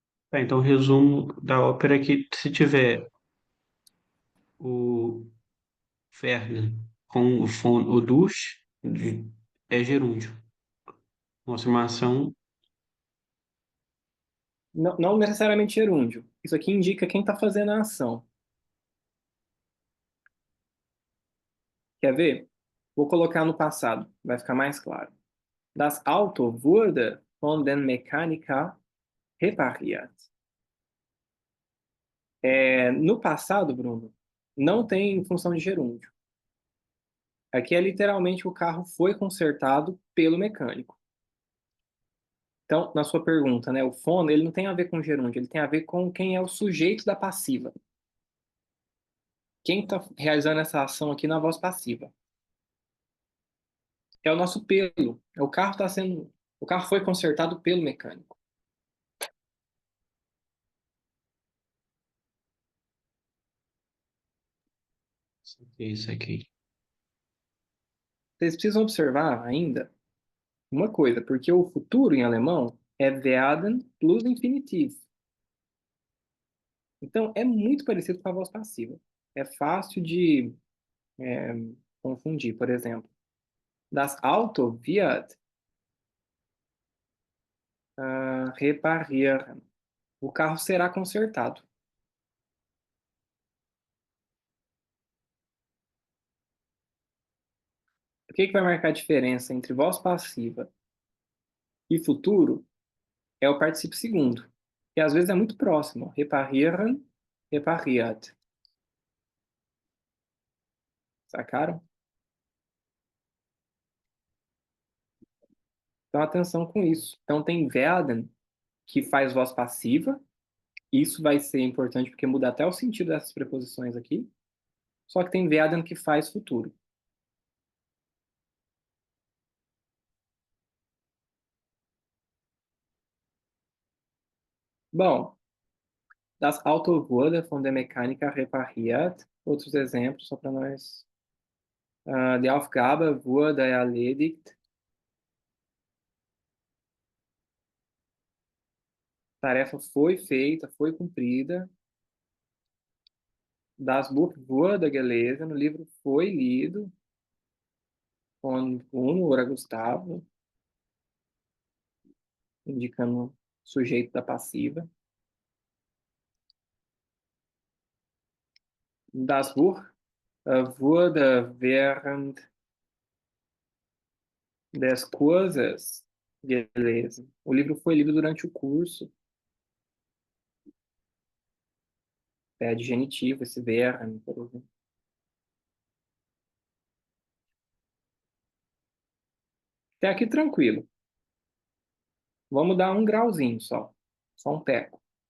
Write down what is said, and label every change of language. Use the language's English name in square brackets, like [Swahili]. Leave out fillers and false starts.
[Portuguese] Tá, então, o resumo da ópera é que se tiver o Verga com o dus, é gerúndio. Uma afirmação, Não, não necessariamente gerúndio. Isso aqui indica quem está fazendo a ação. Quer ver? Vou colocar no passado, vai ficar mais claro. [German] Das Auto wurde von den Mechaniker repariert. [Portuguese] No passado, Bruno, não tem função de gerúndio. Aqui é literalmente o carro foi consertado pelo mecânico. Então, na sua pergunta, né, o fono, ele não tem a ver com gerúndio, ele tem a ver com quem é o sujeito da passiva. Quem está realizando essa ação aqui na voz passiva? É o nosso pelo. O carro foi consertado pelo mecânico. é isso aqui. Vocês precisam observar ainda uma coisa, porque o futuro em alemão é werden plus infinitivo. Então, é muito parecido com a voz passiva. É fácil de confundir. Por exemplo, [German] das Auto wird reparieren. [Portuguese] O carro será consertado. O que vai marcar a diferença entre voz passiva e futuro é o particípio segundo, que às vezes é muito próximo. [German] Reparieren, repariert. [Portuguese] Sacaram? Então, atenção com isso. Então, tem werden, que faz voz passiva. Isso vai ser importante porque muda até o sentido dessas preposições aqui. Só que tem werden que faz futuro. Bom, [German] das Auto wurde von der Mechaniker repariert. [Portuguese] Outros exemplos, só para nós. [German] Die Aufgabe wurde erledigt. [Portuguese] A tarefa foi feita, foi cumprida. [German] Das Buch wurde gelesen. [Portuguese] O livro foi lido. [German] Von Bruno oder Gustavo. [Portuguese] Indicando o sujeito da passiva. [German] Das Buch wurde während des Kurses gelesen. [Portuguese] O livro foi lido durante o curso. É adjetivo, esse während, por exemplo. Até aqui tranquilo. Vamos dar um grauzinho só. Só um teco.